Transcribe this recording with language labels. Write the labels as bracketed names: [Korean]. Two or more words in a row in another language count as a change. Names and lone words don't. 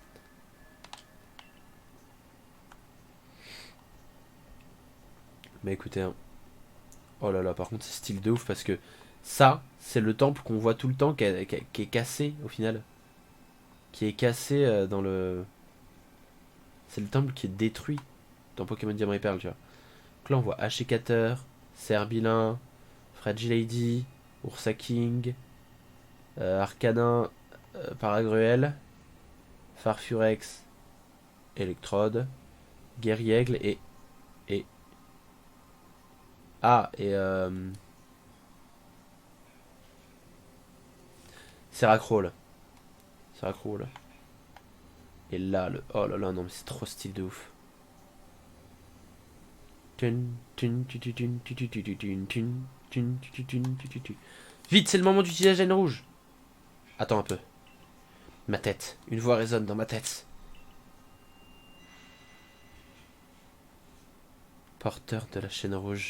[French] Mais écoutez, hein. Oh là là, par contre, c'est style de ouf, parce que ça, c'est le temple qu'on voit tout le temps, qui est cassé, au final. Qui est cassé dans le... C'est le temple qui est détruit dans Pokémon Diamant et Perle, tu vois. Donc là, on voit Ashikater, Serbilin, Fragilady, Ursa King, Arcanin, Paragruel, Farfurex, Electrode, Guerriègle et... Ah, et Seracrol. Seracrol. Et là, le... Oh là là, non mais c'est trop style de ouf. Vite, c'est le moment d'utiliser la gêne rouge. Attends un peu. Ma tête. Une voix résonne dans ma tête. Porteur de la chaîne rouge.